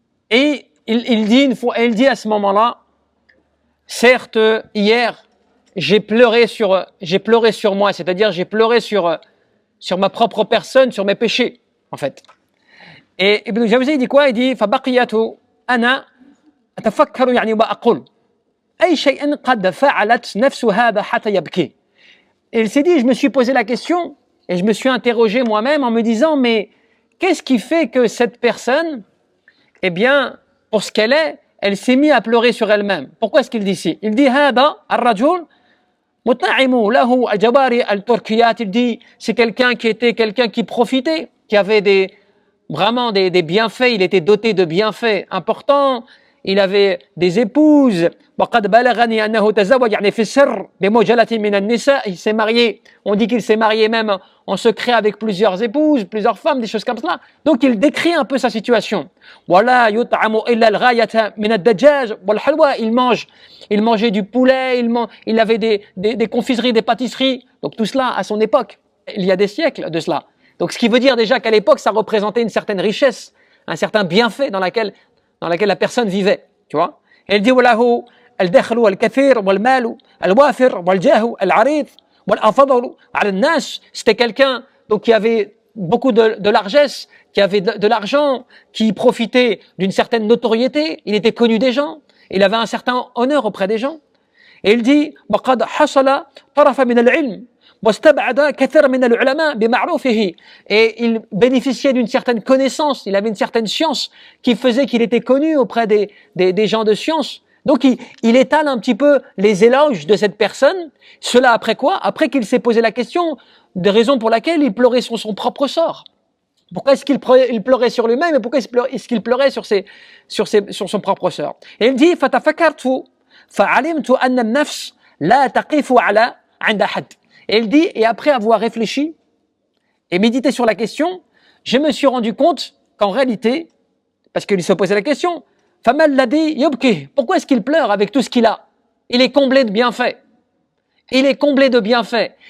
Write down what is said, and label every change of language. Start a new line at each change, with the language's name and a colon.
French: Et il dit à ce moment-là, certes hier j'ai pleuré sur moi, c'est-à-dire j'ai pleuré sur ma propre personne, sur mes péchés en fait. Et Ibn Jawzi dit quoi? Il dit
Arabic: فبقيت أنا أتفكر يعني وأقول أي شيء قد فعلت نفس هذا حتى يبكي.
French: Et il s'est dit, je me suis posé la question et je me suis interrogé moi-même en me disant, mais qu'est-ce qui fait que cette personne, eh bien, pour ce qu'elle est, elle s'est mise à pleurer sur elle-même? Pourquoi est-ce qu'il dit ici? Il dit
Arabic: هذا الرجل مطعم له الجواري التركيات.
French: Il dit, c'est quelqu'un qui profitait, qui avait vraiment des bienfaits, il était doté de bienfaits importants, il avait des épouses.
Arabic: وقد بلغني أنه تزوج يعني في السر بمجلة من النساء.
French: Il s'est marié, on dit qu'il s'est marié même en secret avec plusieurs épouses, plusieurs femmes, des choses comme cela. Donc il décrit un peu sa situation.
Arabic: ولا يطعم إلا الغاية من الدجاج والحلوى.
French: Il mangeait du poulet, il avait des confiseries, des pâtisseries. Donc tout cela à son époque, il y a des siècles de cela. Donc ce qui veut dire déjà qu'à l'époque ça représentait une certaine richesse, un certain bienfait dans laquelle la personne vivait, tu vois. Et il dit
Arabic: وله الدخل والكثير والمال الوافر والجاه العريض والفضل على الناس.
French: C'était quelqu'un donc qui avait beaucoup de largesse, qui avait de l'argent, qui profitait d'une certaine notoriété, il était connu des gens, il avait un certain honneur auprès des gens. Et il dit
Arabic: وقد حصل طرف من العلم واستبعد كثير من العلماء بمعروفه.
French: Et il bénéficiait d'une certaine connaissance, il avait une certaine science qui faisait qu'il était connu auprès des gens de science. Donc il étale un petit peu les éloges de cette personne. Cela après quoi? Après qu'il s'est posé la question des raisons pour lesquelles il pleurait sur son propre sort. Pourquoi est-ce qu'il pleurait sur lui-même et pourquoi est-ce qu'il pleurait sur son propre sort? Et il dit
Arabic: فَتَفَكَرْتُ فَعَلِمْتُ أَنَّ النَّفْسَ لَا تَقِفُ عَلَى عند حد.
French: Et il dit, et après avoir réfléchi et médité sur la question, je me suis rendu compte qu'en réalité, parce qu'il se posait la question,
Arabic: فَمَا الَّذِي يُبْكِي.
French: Pourquoi est-ce qu'il pleure avec tout ce qu'il a? Il est comblé de bienfaits. Il est comblé de bienfaits.